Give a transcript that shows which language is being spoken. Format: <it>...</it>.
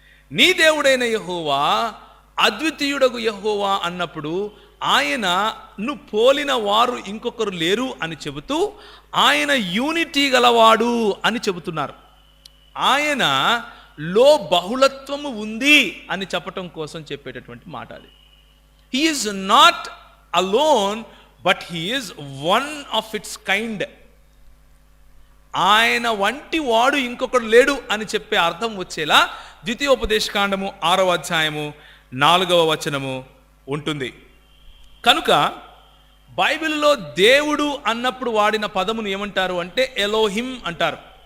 <te>నీ దేవుడైన యెహోవా, అద్వితీయుడగు యెహోవా అన్నప్పుడు ఆయనను పోలిన వారు ఇంకొకరు లేరు అని చెబుతూ ఆయన యూనిటీ గలవాడు అని చెబుతున్నారు. ఆయనలో బహుళత్వము ఉంది అని చెప్పటం కోసం చెప్పేటటువంటి మాట అది.</te> <en>He is not alone, but he is one of its kind.</en> <te>ఆయన వంటి వాడు ఇంకొకడు లేడు అని చెప్పే అర్థం వచ్చేలా ద్వితీయోపదేశకాండము 6వ అధ్యాయము 4వ వచనము ఉంటుంది. కనుక బైబిల్లో దేవుడు అన్నప్పుడు వాడిన పదమును ఏమంటారు అంటే ఎలోహిం అంటారు.</te>